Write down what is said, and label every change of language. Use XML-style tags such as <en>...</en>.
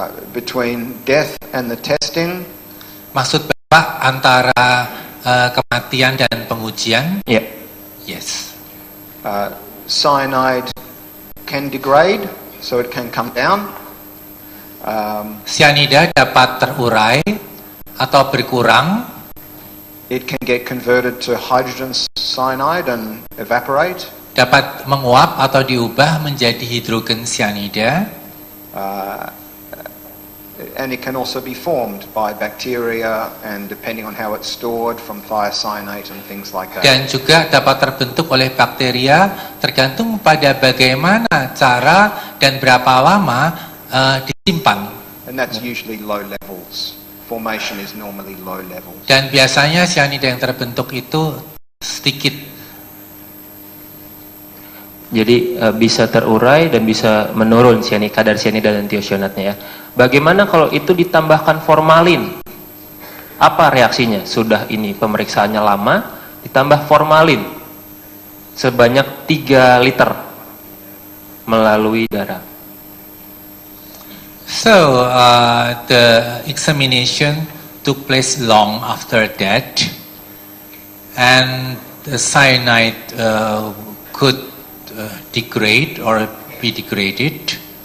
<en>Between death and the testing,</en> <id>Maksud Bapak antara kematian dan pengujian? Ya.</id> <en>Yes. cyanide can degrade, so it can come down.</en> <id>Cyanida dapat terurai atau berkurang,</id> <en>It can get converted to hydrogen cyanide and evaporate.</en> <id>dapat menguap atau diubah menjadi hidrogen cyanida,</id> <en>And it can also be formed by bacteria and depending on how it's stored from thiocyanate and things like that.</en> <id>dan juga dapat terbentuk oleh bakteria tergantung pada bagaimana cara dan berapa lama disimpan.</id> <en>And that's usually low levels. Formation is normally low levels.</en> <id>Dan biasanya cyanida yang terbentuk itu sedikit. Jadi bisa terurai dan bisa menurun kadar cyanida dan thiocyanatnya ya. Bagaimana kalau itu ditambahkan formalin? Apa reaksinya? Sudah ini pemeriksaannya lama, ditambah formalin sebanyak 3 liter melalui darah.</id> <en>So the examination took place long after that, and the cyanide could degrade or be degraded.</en>